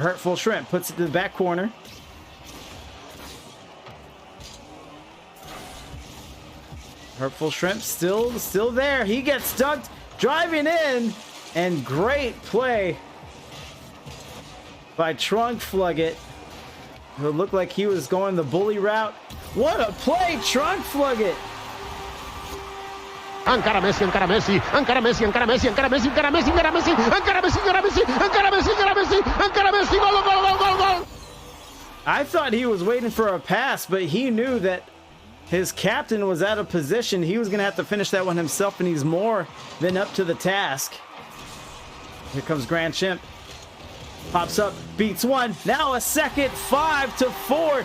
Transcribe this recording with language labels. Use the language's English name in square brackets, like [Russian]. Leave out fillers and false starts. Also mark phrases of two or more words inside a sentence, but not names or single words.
[English] Hurtful Shrimp puts it to the back corner. Hurtful Shrimp still there. He gets dunked, driving in, and great play by Trunk Flugget, who looked like he was going the bully route. What a play, Trunk Flugget! [Catalan] Encara Messi, encara Messi, encara Messi, encara Messi, encara Messi, encara Messi, encara Messi, encara Messi, encara Messi, encara Messi, encara Messi, encara Messi, gol, gol, gol, gol, gol. [English] I thought he was waiting for a pass, but he knew that his captain was out of position. He was going to have to finish that one himself, and he's more than up to the task. Here comes Grand Champ. Pops up, beats one. Now a second, 5-4.